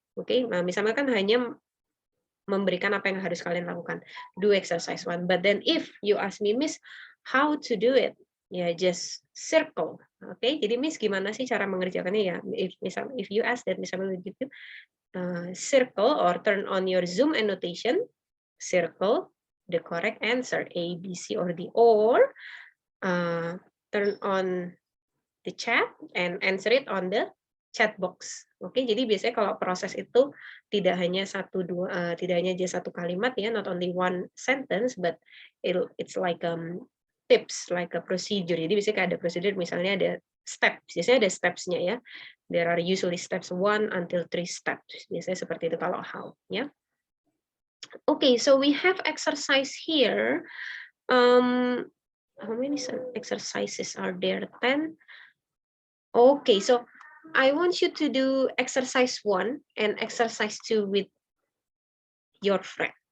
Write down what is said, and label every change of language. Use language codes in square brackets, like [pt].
[id] Oke, nah misalnya kan hanya memberikan apa yang harus kalian lakukan. [en] Do exercise 1. But then if you ask me, Miss, how to do it? Ya, just circle. [id] Oke, jadi Miss gimana sih cara mengerjakannya ya? [en] If you ask that, misalnya we give you circle or turn on your Zoom annotation, circle the correct answer, A, B, C, or D, or turn on the chat and answer it on the chat box. [id] Oke, jadi biasanya kalau proses itu tidak hanya tidak hanya aja satu kalimat ya, [en] not only one sentence, but it's like tips, like a procedure. [id] Jadi biasanya ada prosedur, misalnya ada steps. Biasanya ada steps-nya ya. [en] There are usually steps 1 until 3 steps. [id] Biasanya seperti itu kalau how ya. [en] Okay, so we have exercise here. How many exercises are there? 10. Okay, so I want you to do exercise 1 and exercise 2 with your friend.